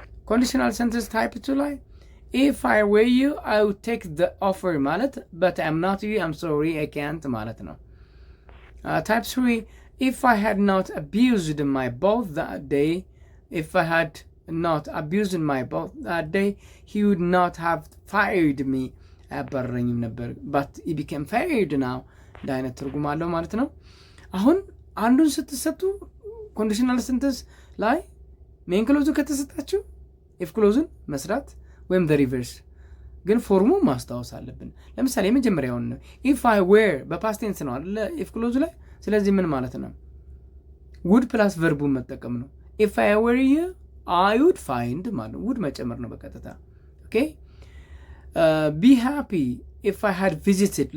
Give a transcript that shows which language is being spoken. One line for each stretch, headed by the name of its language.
English: conditional sentence type 2 ላይ if I were you I would take the offer ማለት but I'm not you, I'm sorry I can't ማለት ነው። type 3 if I had not abused my boss that day, if I had not abused my boss that day he would not have fired me.
Amharic: አያባረኝም ነበር
English: but he became fired now.
Amharic: ዳይነት ትርጉም አለው ማለት ነው። አሁን አንዱን ስትሰጡ ኮንዲሽናል ሰንተንስ ላይ ሜን ክሎዙ ከተሰጣችሁ ኢፍ ክሎዙን መስራት ወይም
English: the reverse፣
Amharic: ግን ፎርሙ ማስታወስ አለብን። ለምሳሌ የመጀመሪያውን ነው
English: if I were
Amharic: በፓስት ቴንስ ነው አይደል ኢፍ ክሎዙ ላይ። ስለዚህ ምን ማለት ነው?
English: would
Amharic: ፕላስ ቨርቡን መጠቀም ነው።
English: if I were you I would find
Amharic: ማለት ነው።
English: would
Amharic: መጨመር ነው በቀጥታ። ኦኬ
English: be happy if I had visited.